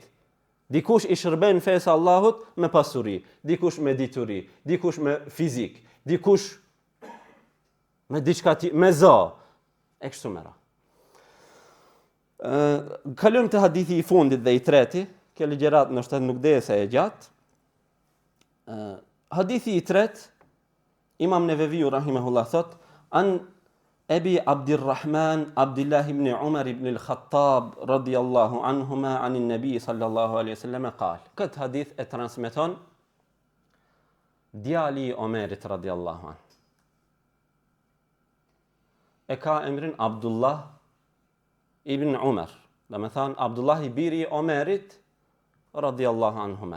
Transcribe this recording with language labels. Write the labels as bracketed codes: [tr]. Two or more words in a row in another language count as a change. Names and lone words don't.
[sq] Dikush i shërben fesë Allahut me pasuri, dikush me dituri, dikush me fizik, dikush me diçka me za, e kështu me radhë. Kalojmë te hadithi i fundit dhe i treti, kjo ligjërat ndoshta nuk dhe se e gjatë. Hadithi i tret, Imam Neveviu rahimahullah thot, [ar] عن أبي عبد الرحمن عبد الله بن عمر بن الخطاب رضي الله عنهما عن النبي صلى الله عليه وسلم قال. [sq] Këtë hadith e transmeton djali i Omerit [ar] رضي الله عنه. [sq] E ka emrin Abdullah ibn Umar. Domethënë Abdullah i biri i Omerit [ar] رضي الله عنهما.